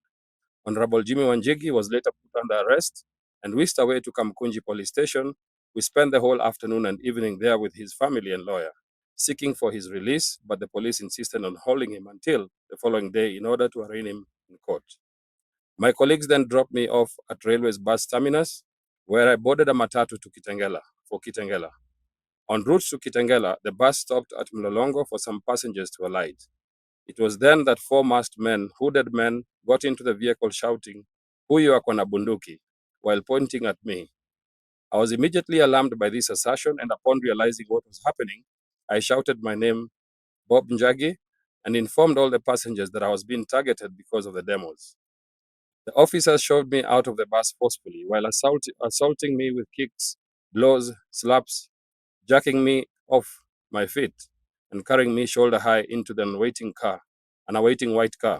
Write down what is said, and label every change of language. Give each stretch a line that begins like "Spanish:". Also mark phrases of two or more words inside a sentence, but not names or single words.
English: Honorable Jimmy Njagi was later put under arrest and whisked away to Kamkunji Police Station. We spent the whole afternoon and evening there with his family and lawyer, seeking for his release, but the police insisted on holding him until the following day in order to arraign him in court. My colleagues then dropped me off at Railway's bus terminus, where I boarded a matatu to Kitengela for Kitengela. En route to Kitengela, the bus stopped at Mlolongo for some passengers to alight. It was then that four masked men, hooded men, got into the vehicle shouting,
Swahili: "Huyu ako na bunduki,"
English: while pointing at me. I was immediately alarmed by this assertion, and upon realizing what was happening, I shouted my name, Bob Njagi, and informed all the passengers that I was being targeted because of the demos. The officers shoved me out of the bus forcefully while assaulting me with kicks, blows, slaps, jacking me off my feet and carrying me shoulder high into an awaiting white car.